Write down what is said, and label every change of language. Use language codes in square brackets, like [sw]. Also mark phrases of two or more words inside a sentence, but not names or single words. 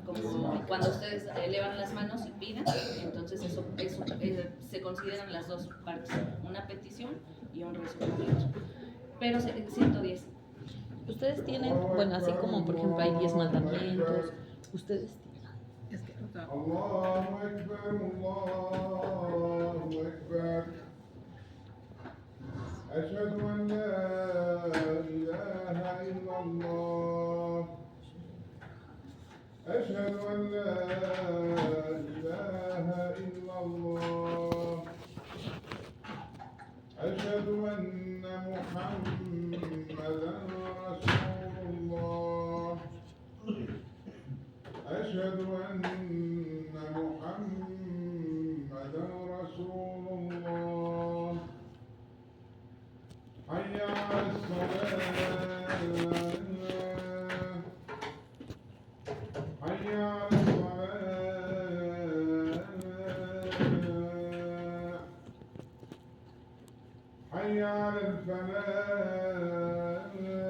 [es] Como cuando ustedes elevan las manos y piden, entonces eso se consideran las dos partes, una petición y un rezo obligatorio. Pero 110. Ustedes tienen, bueno, así como por ejemplo hay 10 mandamientos, ustedes Es que, [ar] الله أكبر، الله أكبر. أشهد أن لا إله إلا الله. أشهد أن لا إله إلا الله. أشهد أن محمدا رسول الله. أشهد أن محمدا رسول الله حي على الصلاة حي على الصلاة حي على الفلاح